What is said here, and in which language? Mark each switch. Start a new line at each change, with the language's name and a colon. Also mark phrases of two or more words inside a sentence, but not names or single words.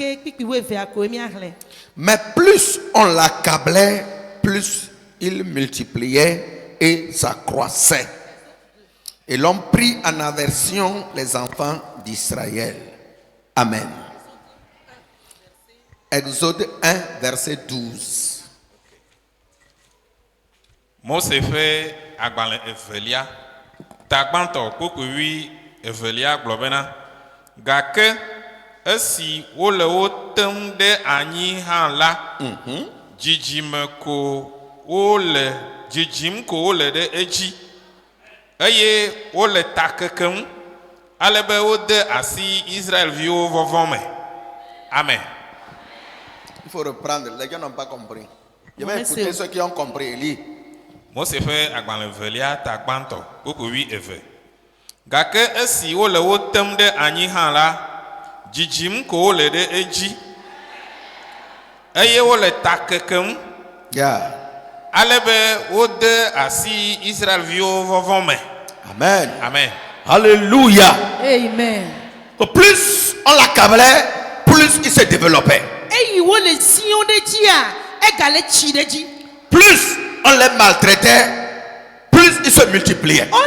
French: Mais plus on l'accablait, plus il multipliait et s'accroissait. Et l'homme prit en aversion les enfants d'Israël. Amen. Exode 1, verset 12.
Ewe: Mose fait agbalẽ evelia, tagbãtɔ kpokpui evelia gblɔ bena, gake esi wole wo tem ɖe anyi hã la, dzidzime ko wole dzidzim ko wole ɖe edzi, eye wole ta kekem, ale be wode asi Israelviwo vɔvɔ me. Amen.
French: Il faut reprendre, les gens n'ont pas compris. Je vais écouter ceux qui ont compris. Lis.
Ewe: Mose ƒe agbalẽ velia tagbãtɔ kpokpui eve. Gake esi wole wo tem ɖe anyi hã la, dzidzim ko wole ɖe edzi, eye wole ta kekem, ale be wode asi Israelviwo vɔvɔ me. Amen. Amen. Alléluia. Amen.
French: Plus on l'accablait, plus il se développait. Plus on les maltraitait, plus ils se multipliaient.